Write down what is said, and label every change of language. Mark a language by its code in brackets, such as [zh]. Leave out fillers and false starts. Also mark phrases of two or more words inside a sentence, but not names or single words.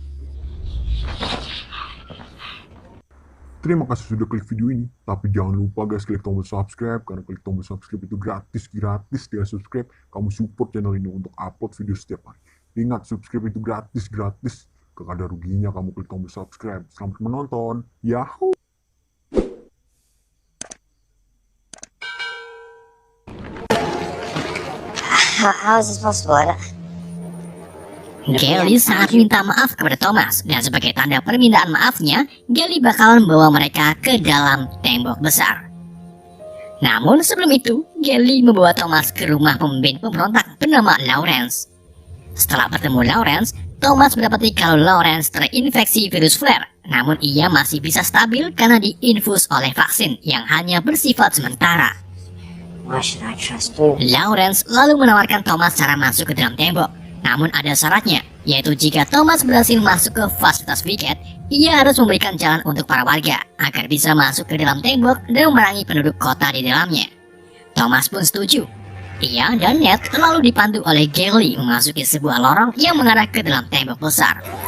[id] Terima kasih sudah klik video ini, tapi jangan lupa guys klik tombol subscribe, karena klik tombol subscribe itu gratis dengan subscribe kamu support channel ini untuk upload video setiap hari. Ingat, subscribe itu gratis, gak ada ruginya kamu klik tombol subscribe. Selamat menonton, yahoo! [en] How is this possible? [id] Gelly sangat minta maaf kepada Thomas, dan sebagai tanda permintaan maafnya, Gelly bakalan membawa mereka ke dalam tembok besar. Namun sebelum itu, Gelly membawa Thomas ke rumah pemimpin pemberontak bernama Lawrence. Setelah bertemu Lawrence, Thomas mendapati kalau Lawrence terinfeksi virus flare namun ia masih bisa stabil karena diinfus oleh vaksin yang hanya bersifat sementara. [en] Why should I trust you? [id] Lawrence lalu menawarkan Thomas cara masuk ke dalam tembok. Namun ada syaratnya, yaitu jika Thomas berhasil masuk ke fasilitas Wicket, ia harus memberikan jalan untuk para warga agar bisa masuk ke dalam tembok dan memerangi penduduk kota di dalamnya. Thomas pun setuju. Ia dan Ned lalu dipandu oleh Gally memasuki sebuah lorong yang mengarah ke dalam tembok besar.